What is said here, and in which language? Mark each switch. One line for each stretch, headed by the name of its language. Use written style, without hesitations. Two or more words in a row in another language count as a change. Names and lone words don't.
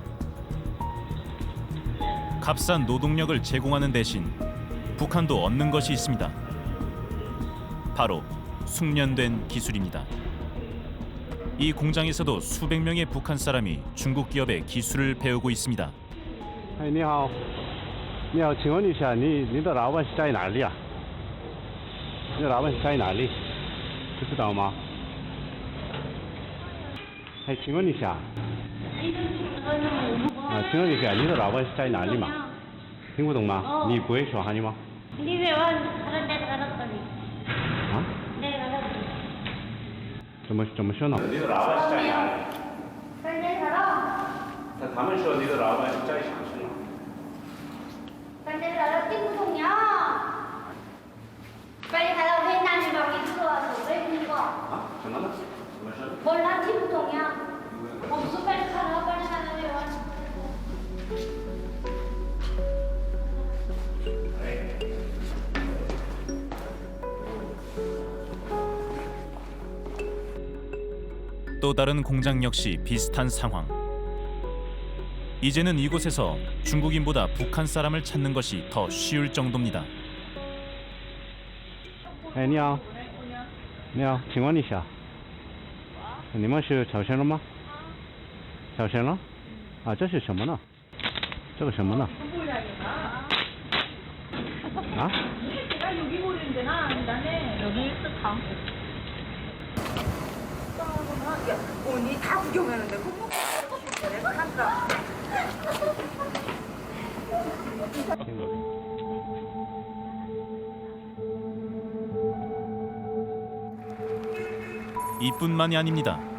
Korean: 값싼 노동력을 제공하는 대신 북한도 얻는 것이 있습니다. 바로 숙련된 기술입니다. 이 공장에서도 수백 명의 북한 사람이 중국 기업의 기술을 배우고 있습니다.
Chinese: 你好，你好，请问一下，你的老板是在哪里啊？你的老板是在哪里？不知道吗？哎，请问一下，请问一下，你的老板是在哪里嘛？听不懂吗？你不会说汉语吗？ 怎么说呢？你的老板是在哪里？他们说你的老板是在长春。听不懂呀。
Korean: 빨리 가라 회의단이 막 들어와서 왜 그거?
Chinese: 什么呢？怎么说？
Korean: 몰라
Chinese: 听不懂呀。
Korean: 없어 빨리 가라 빨리 가라 왜 와? 또 다른 공장 역시 비슷한 상황. 이제는 이곳에서 중국인보다 북한 사람을 찾는 것이 더 쉬울 정도입니다.
Chinese: 哎，你好，你好，请问一下，你们是朝鲜人吗？朝鲜人？啊，这是什么呢？这个什么呢？啊？
Korean: 내가 여기 모르는데 나는 여기 다. 야, 언니 다 구경하는데 꼭 내가 한다. 이뿐만이 아닙니다.